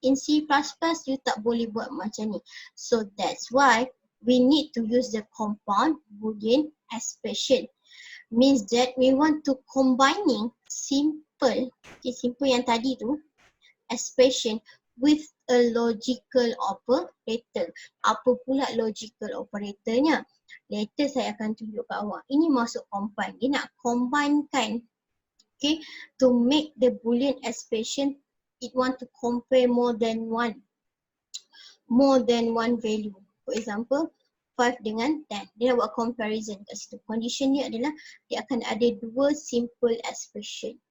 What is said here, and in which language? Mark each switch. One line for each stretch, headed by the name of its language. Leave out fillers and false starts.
English: In C++, you
Malay: tak boleh buat macam ni.
English: So that's why we need to use the compound Boolean expression. Means that we want to combining simple, okay, simple
Malay: yang tadi tu,
English: expression with a logical operator.
Malay: Apa pula logical operatornya? Later saya akan tunjuk kat awak. Ini masuk combine. Dia nak combinekan. Okay.
English: To make the Boolean expression, it want to compare more than one value. For example,
Malay: 5 dengan 10. Dia nak buat comparison kat situ. Condition ni adalah dia akan ada dua simple expression.